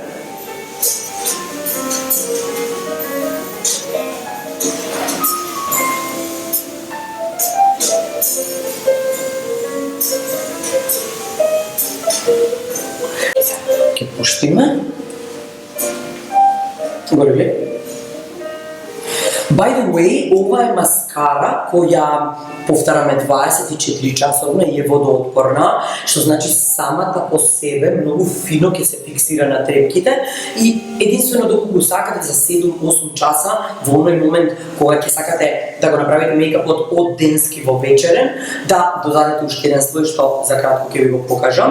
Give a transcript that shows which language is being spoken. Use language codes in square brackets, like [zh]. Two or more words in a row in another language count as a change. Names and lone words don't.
[mk] Ќе пуштиме. Горе ли? [en] By the way, [mk] ова е маскара која повтараме 24 часовна и е водоотпорна, што значи самата по себе многу фино ќе се фиксира на трепките и единствено доколку сакате за 7-8 часа во оној момент кога ќе сакате да го направите мејкапот од денски во вечерен, да додадете уште еден слој што за кратко ќе ви го покажам.